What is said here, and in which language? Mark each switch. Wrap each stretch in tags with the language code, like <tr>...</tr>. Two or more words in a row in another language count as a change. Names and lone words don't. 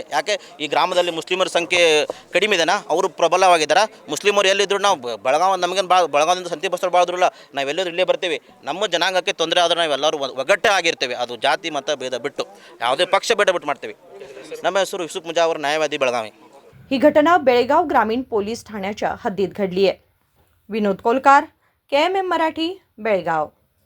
<kn>ಯಾಕೆ ಈ ಗ್ರಾಮದಲ್ಲಿ ಮುಸ್ಲಿಮರ ಸಂಖ್ಯೆ ಕಡಿಮೆ ಇದೆನಾ, ಅವರು ಪ್ರಬಲವಾಗಿದ್ದಾರೆ। ಮುಸ್ಲಿಮರು ಎಲ್ಲಿದ್ದರು, ನಾವು ನಮಗೇನು ಬೆಳಗಾವಿಯಿಂದ ಸಂತಿ ಬಸ್ತವಾಡ್ ಭಾಳ ದೂರಲ್ಲ, ನಾವೆಲ್ಲರೂ ಇಲ್ಲೇ ಬರ್ತೀವಿ। ನಮ್ಮ ಜನಾಂಗಕ್ಕೆ ತೊಂದರೆ ಆದರೆ ನಾವೆಲ್ಲರೂ ಒಗ್ಗಟ್ಟೇ ಆಗಿರ್ತೇವೆ, ಅದು ಜಾತಿ ಮತ ಭೇದ ಬಿಟ್ಟು ಯಾವುದೇ ಪಕ್ಷ ಬಿಟ್ಟು ಮಾಡ್ತೇವೆ। ನಮ್ಮ ಹೆಸರು ಯೂಸುಫ್ ಮುಜಾವರ್, ನ್ಯಾಯವಾದಿ, ಬೆಳಗಾವಿ।</kn> <mr>ही घटना बेळगाव ग्रामीण पोलीस ठाण्याच्या हद्दीत घडली आहे। विनोद कोलकार, KMM मराठी, बेळगाव।</mr>